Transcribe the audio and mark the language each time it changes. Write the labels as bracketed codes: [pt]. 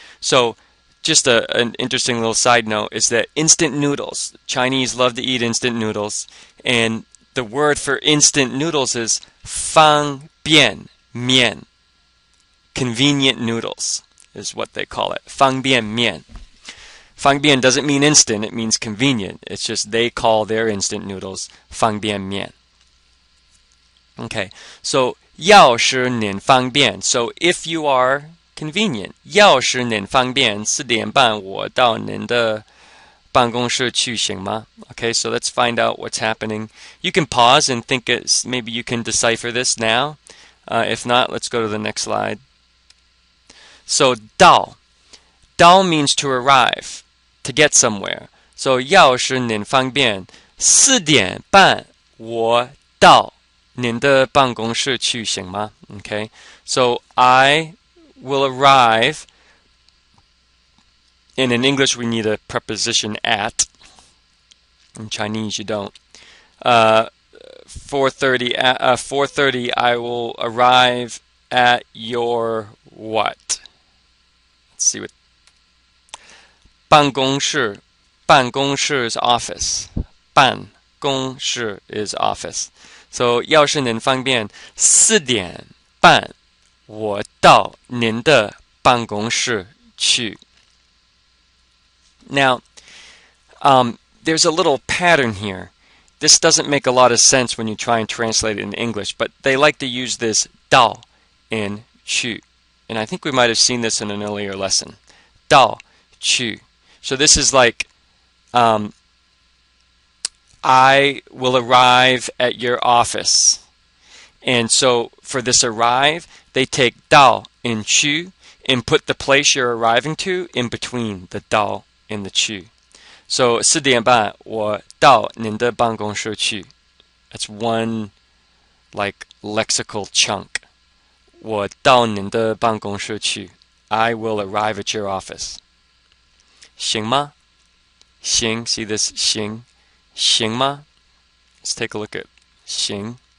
[en] So just an interesting little side note is that instant noodles, Chinese love to eat instant noodles, and the word for instant noodles is 方便面. Convenient noodles is what they call it. [zh] 方便面. [en] 方便 doesn't mean instant, it means convenient. It's just they call their instant noodles 方便面. [zh] Okay, so 要是您方便 [en] so if you are convenient [zh] 要是您方便4点半我到您的办公室去行吗? [en] Okay, so let's find out what's happening. You can pause and think maybe you can decipher this now. If not, let's go to the next slide. So 到 means to arrive, to get somewhere. [zh] So 要是您方便4点半我到您的办公室去行吗? [en] Okay, so I will arrive, and in English we need a preposition at. In Chinese you don't. 4:30 I will arrive at your what? Let's see what. 办公室 is office. 办公室 is office. [zh] So 要是您方便4点半我到您的办公室去. [en] Now, there's a little pattern here. This doesn't make a lot of sense when you try and translate it in English, but they like to use this 到 and 去. And I think we might have seen this in an earlier lesson. 到 去 So this is like, I will arrive at your office. And so for this arrive, they take 到 in 去 and put the place you're arriving to in between the 到 and the 去. [zh] So 4点半我到您的办公室去. [en] That's one like lexical chunk. [zh] 我到您的办公室去. [en] I will arrive at your office. [zh] 行吗?行, [en] see this [zh] 行?行吗? [en] Let's take a look at 行.